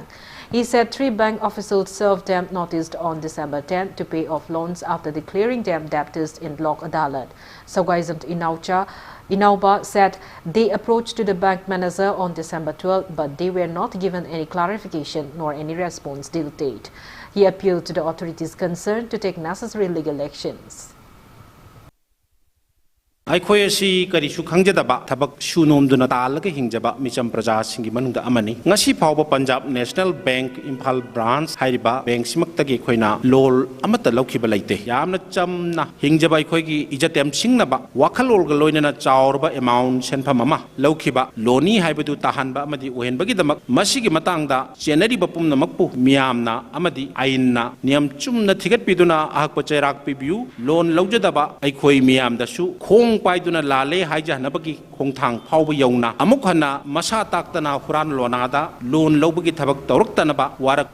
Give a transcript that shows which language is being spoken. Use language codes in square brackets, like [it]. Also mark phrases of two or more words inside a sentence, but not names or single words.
[en] He said 3 bank officials served them notice on December 10 to pay off loans after declaring them debtors in Lok Adalat. Sagwaizamt Inauba said they approached to the bank manager on December 12, but they were not given any clarification nor any response till date. He appealed to the authorities concerned to take necessary legal actions. [mni] ꯑꯩꯈꯣꯏ ꯑꯁꯤ ꯀꯔꯤꯁꯨ ꯈꯪꯖꯗꯕ ꯊꯕꯛ ꯁꯨꯅꯣꯝꯗꯨꯅ ꯇꯥꯜꯂꯒ ꯍꯤꯡꯖꯕ ꯃꯤꯆꯝ ꯄ꯭ꯔꯖꯥꯁꯤꯡꯒꯤ ꯃꯅꯨꯡꯗ ꯑꯃꯅꯤ ꯉꯁꯤ ꯐꯥꯎꯕ ꯄꯟꯖꯥꯕ ꯅꯦꯁꯅꯦꯜ ꯕꯦꯡꯛ ꯏꯝꯐꯥꯜ ꯕ꯭ꯔꯥꯟꯆ ꯍꯥꯏꯔꯤꯕ ꯕꯦꯡꯛꯁꯤꯃꯛꯇꯒꯤ ꯑꯩꯈꯣꯏꯅ ꯂꯣꯟ ꯑꯃꯠꯇ ꯂꯧꯈꯤꯕ ꯂꯩꯇꯦ ꯌꯥꯝꯅ ꯆꯝꯅ ꯍꯤꯡꯖꯕ ꯑꯩꯈꯣꯏꯒꯤ ꯏꯖꯠ ꯌꯥꯝꯁꯤꯡꯅꯕ ꯋꯥꯈꯜꯂꯣꯟꯒ ꯂꯣꯏꯅꯅ ꯆꯥꯎꯔꯕ ꯑꯦꯃꯥꯎꯟ ꯁꯦꯟꯐꯝ ꯑꯃ ꯂꯧꯈꯤꯕ ꯂꯣꯟꯅꯤ ꯍꯥꯏꯕꯗꯨ ꯇꯥꯍꯟꯕ ꯑꯃꯗꯤ ꯑꯣꯏꯍꯟꯕꯒꯤꯗꯃꯛ ꯃꯁꯤꯒꯤ ꯃꯇꯥꯡꯗ ꯆꯦꯟꯅꯔꯤꯕ ꯄꯨꯝꯅꯃꯛꯄꯨ ꯃꯤꯌꯥꯝꯅ ꯑꯃꯗꯤ ꯑꯥꯏꯟꯅ ꯅꯤꯌꯝ ꯆꯨꯝꯅ ꯊꯤꯒꯠꯄꯤꯗꯨꯅ ꯑꯍꯛꯄ ꯆꯩꯔꯥꯛ ꯄꯤꯕꯤꯌꯨ ꯂꯣꯟ ꯂꯧꯖꯗꯕ ꯑꯩꯈꯣꯏ ꯃꯤꯌꯥꯝꯗꯁꯨ ꯈꯣꯡ ꯄꯥꯏꯗꯨꯅ ꯂꯥꯜꯂꯦ ꯍꯥꯏꯖꯅꯕꯒꯤ ꯈꯣꯡꯊꯥꯡ ꯐꯥꯎꯕ ꯌꯧꯅ ꯑꯃꯨꯛ ꯍꯟꯅ ꯃꯁꯥ ꯇꯥꯛꯇꯅ ꯍꯨꯔꯥꯟ ꯂꯣꯟꯅꯥꯗ ꯂꯣꯟ ꯂꯧꯕꯒꯤ ꯊꯕꯛ ꯇꯧꯔꯛꯇꯅꯕ ꯋꯥꯔꯛ